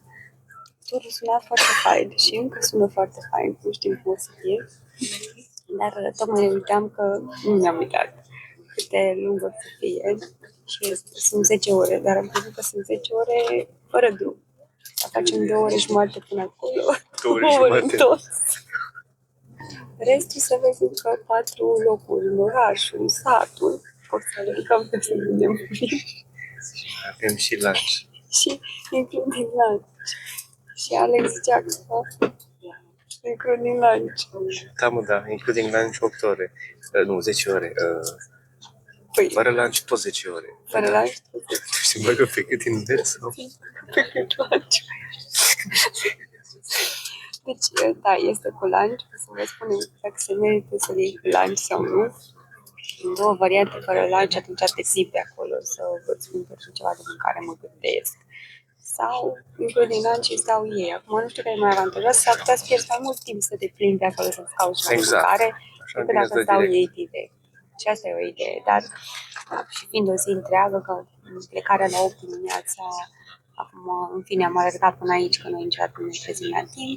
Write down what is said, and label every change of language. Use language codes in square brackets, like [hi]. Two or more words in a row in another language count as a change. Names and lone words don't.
[ro] Turul suna foarte fain și încă sună foarte fain, nu știm cum o să fie, dar tocmai ne uitam că nu mi-am uitat cât de lung o să fie și sunt 10 ore, dar am crezut că sunt 10 ore fără drum. Facem 2 ore jumătate până acolo, 2 ore tot. Restul să vezi încă 4 locuri, în orașul, satul, pot să alergăm pe să vedem. Avem și lunch. [en] Și including lunch. [ro] Și Alex zicea că [en] including lunch. [ro] Da, mă, da, [en] including lunch [ro] 8 ore. Nu, 10 ore. Păi, Fără lunch tot 10 ore. fără lunch? Tu știi, băgă pe cât invers sau? Pe cât lunch. Deci, da, este cu lunch. O să vă spunem dacă se merită să iei cu lunch sau nu. În 2 variante fără lunch, atunci te ții pe acolo să vă spun pentru ceva de mâncare, mă gândesc. Sau [en] including lunch [ro] îți dau ei. Acum nu știu care e mai avantajos, s-ar putea să pierzi mai mult timp să te plimbi pe acolo să-ți cauți la mâncare, decât dacă îți dau ei direct. Și asta e o idee, dar și fiind o zi întreagă, că plecarea la 8 dimineața, acum, în fine, am alergat până aici, că noi niciodată nu ne trezim la timp.